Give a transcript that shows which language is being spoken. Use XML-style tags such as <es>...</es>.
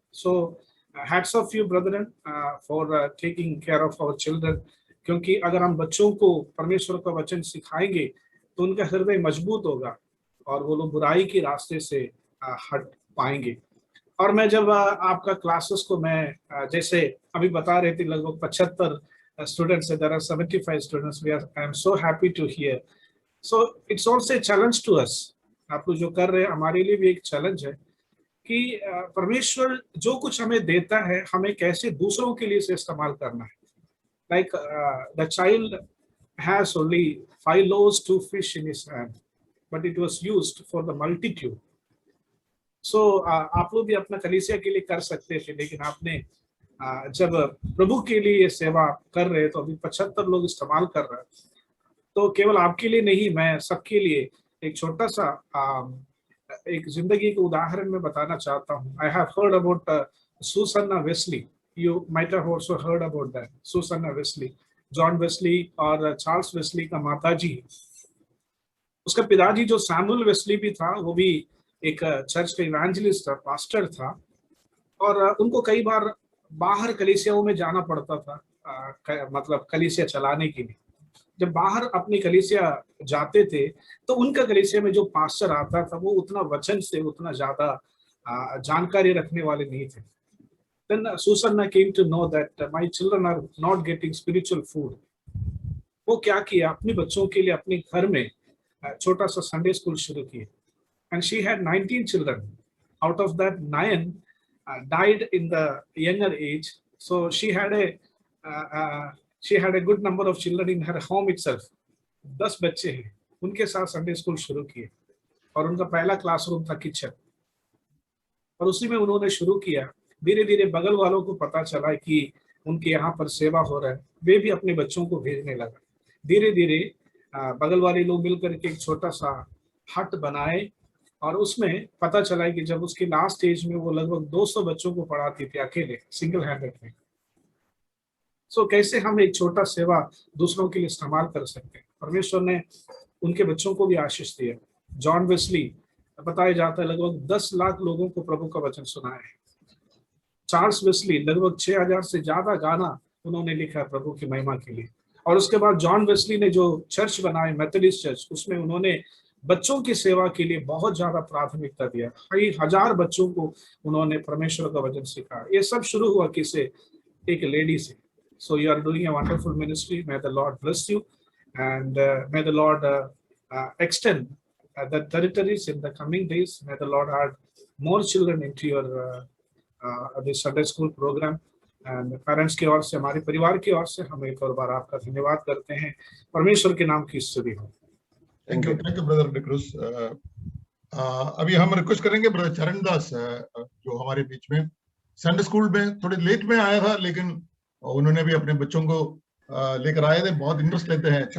<hi>So</hi> <en>hats off you brethren for taking care of our children,</en> <hi>क्योंकि अगर हम बच्चों को परमेश्वर का वचन सिखाएंगे तो उनका हृदय मजबूत होगा और वो लोग बुराई के रास्ते से हट पाएंगे। और मैं जब आपका क्लासेस को मैं जैसे अभी बता रहे थे लगभग 75 students,</hi> <en>there are 75 students, I am so happy to hear। So it's also a challenge to us।</en> <hi>आप लोग जो कर रहे हैं हमारे लिए भी एक चैलेंज है कि परमेश्वर जो कुछ हमें देता है हमें कैसे दूसरों के लिए इसे इस्तेमाल करना है।</hi> <en>Like the child has only 5 loaves, 2 fish in his hand, but it was used for the multitude।</en> <hi>So आप लोग भी अपना कलीसिया के लिए कर सकते थे, लेकिन आपने जब प्रभु के लिए सेवा कर रहे तो अभी 75 लोग इस्तेमाल कर रहे हैं, तो केवल आपके लिए नहीं, मैं सबके लिए एक छोटा सा एक जिंदगी का उदाहरण मैं बताना चाहता हूँ।</hi> <en>I have heard about Susanna Wesley। You might have also heard about that, Susanna Wesley।</en> <hi>John Wesley और चार्ल्स वेस्ली का माताजी, उसका पिताजी जो सैमुअल वेस्ली भी था, वो भी एक चर्च का इवेंजलिस्ट था, पास्टर था, और उनको कई बार बाहर कलीसियाओं में जाना पड़ता था, मतलब कलीसिया चलाने के लिए। जब बाहर अपनी कलीसिया जाते थे तो उनका कलीसिया में जो पास्टर आता था वो उतना वचन से उतना ज्यादा जानकारी रखने वाले नहीं थे।</hi> <en>Then Susanna came to know that my children are not getting spiritual food।</en> <hi>वो क्या किया, अपने बच्चों के लिए अपने घर में छोटा सा संडे स्कूल शुरू किया।</hi> <en>And she had 19 children, out of that 9 died in the younger age, so she had a good number of children in her home itself।</en> <hi>10 बच्चे हैं, उनके साथ संडे स्कूल शुरू किए और उनका पहला क्लासरूम था किचन, और उसी में उन्होंने शुरू किया। धीरे धीरे बगल वालों को पता चला कि उनके यहाँ पर सेवा हो रहा है, वे भी अपने बच्चों को भेजने लगा। धीरे धीरे बगल वाले लोग मिलकर के एक छोटा सा हट बनाए, और उसमें पता चला कि जब उसके लास्ट स्टेज में वो लगभग 200 बच्चों को पढ़ाती थी अकेले, सिंगल हैंडेड में। सो कैसे हम एक छोटा सेवा दूसरों के लिए इस्तेमाल कर सकते हैं। परमेश्वर ने उनके बच्चों को भी आशीष दिया। जॉन वेस्ली बताया जाता है लगभग 10 लाख लोगों को प्रभु का वचन सुनाया है। चार्ल्स वेस्ली लगभग 6000 से ज्यादा गाना उन्होंने लिखा प्रभु की महिमा के लिए। और उसके बाद जॉन वेस्ली ने जो चर्च बनाए, मेथोडिस्ट चर्च, उसमें उन्होंने बच्चों की सेवा के लिए बहुत ज्यादा प्राथमिकता दिया। कई हजार बच्चों को उन्होंने परमेश्वर का वचन सिखाया। ये सब शुरू हुआ किसे, एक लेडी से।</hi> <en>So you are doing a wonderful ministry. May the Lord bless you and may the Lord extend the territories in the coming days। May the Lord add more children into your this Sunday school program.</en> <hi>And parents की ओर से, हमारे परिवार की ओर से हम एक और बार आपका धन्यवाद करते हैं। परमेश्वर के नाम की स्तुति हो।</hi> <en>Thank you brother D'Cruz.</en> <hi>अभी हम रिक्वेस्ट करेंगे ब्रदर चरणदास, जो हमारे बीच में संडे स्कूल में थोड़े लेट में आया था, लेकिन उन्होंने भी अपने बच्चों को लेकर आए थे, बहुत इंटरेस्ट लेते हैं।</hi>